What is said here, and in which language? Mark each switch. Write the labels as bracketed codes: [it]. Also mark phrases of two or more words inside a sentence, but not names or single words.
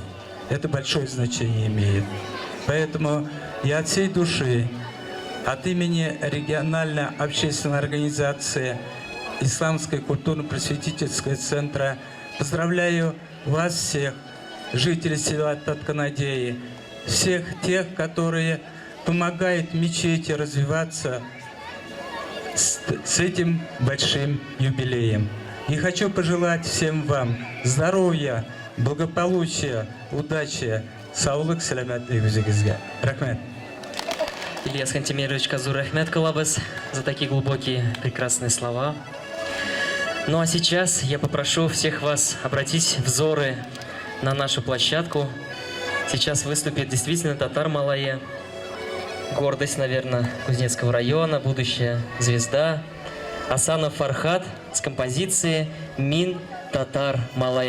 [ru] Это большое значение имеет. Поэтому я от всей души, от имени региональной общественной организации Исламского культурно-просветительского центра поздравляю вас всех, жителей села Татканадеи, всех тех, которые помогают мечети развиваться с этим большим юбилеем. И хочу пожелать всем вам здоровья, благополучия, удачи, [tt] Саулык, сәләмәтлек үзегезгә. Рәхмәт. [ru] Ильяс Хантимирович Казур, [tt] рахмет кылабыз [ru] за такие глубокие, прекрасные слова. Ну а сейчас я попрошу всех вас обратить взоры на нашу площадку. Сейчас выступит действительно татар Малайя. Гордость, наверное, Кузнецкого района, будущая звезда. Асанов Фархат с композицией «Мин татар Малайя».